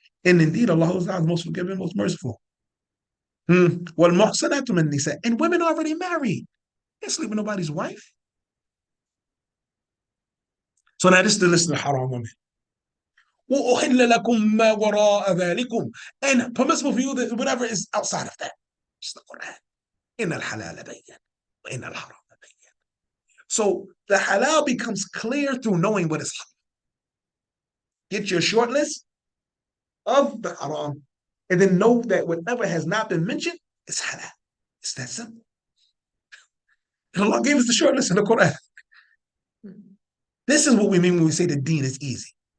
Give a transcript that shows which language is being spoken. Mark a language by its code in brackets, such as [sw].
[en] And indeed, Allah is the most forgiving, most merciful. [ar] والمحصنات من النساء, [en] and women already married. They sleep with nobody's wife. So now this is the list of the haram women. [ar] وأحل لكم ما وراء ذلكم, [en] and permissible for you that whatever is outside of that. It's the Quran. [ar] إن الحلال بين وإن الحرام بين. [en] So the halal becomes clear through knowing what is halal. Get your short list of the haram, and then know that whatever has not been mentioned is halal. It's that simple. And Allah gave us the short list in the Quran. This is what we mean when we say the deen is easy.